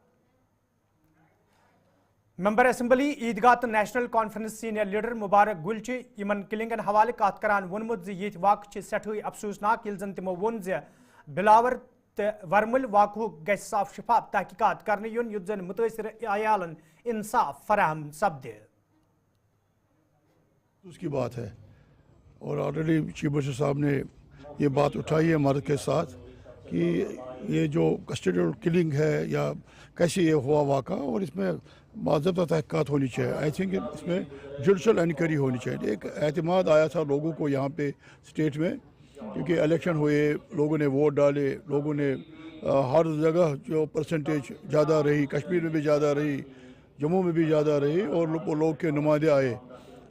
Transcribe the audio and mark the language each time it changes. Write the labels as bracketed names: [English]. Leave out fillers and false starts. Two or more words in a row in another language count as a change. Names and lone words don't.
[Kashmiri] ممبر اسمبلی عیدگاہ تو نیشنل کانفرنس [English] senior leader [Kashmiri] مبارک گل یمن کلنگن حوالہ کت کران وونمت یہ واقع سٹھے افسوسناک یل زن تمو وون بلاور تو ورمل واقع گھ صاف شفاف تحقیقات کرنے یون یت زن متاثر عیالن انصاف فراہم سپدے. [Urdu] اس کی بات ہے اور [English] already Chief Minister [Urdu] صاحب نے یہ بات اٹھائی ہے مرد کے ساتھ کہ یہ جو [English] custodial killing [Urdu] ہے یا کیسے یہ ہوا واقعہ اور اس میں باضابطہ تحقیقات ہونی چاہیے. [English] I think [Urdu] اس میں [English] judicial inquiry [Urdu] ہونی چاہیے. ایک اعتماد آیا تھا لوگوں کو یہاں پہ اسٹیٹ میں کیونکہ الیکشن ہوئے, لوگوں نے ووٹ ڈالے, لوگوں نے ہر جگہ جو پرسنٹیج زیادہ رہی, کشمیر میں بھی زیادہ رہی, جموں میں بھی زیادہ رہی اور لوگ کے نمائندے آئے.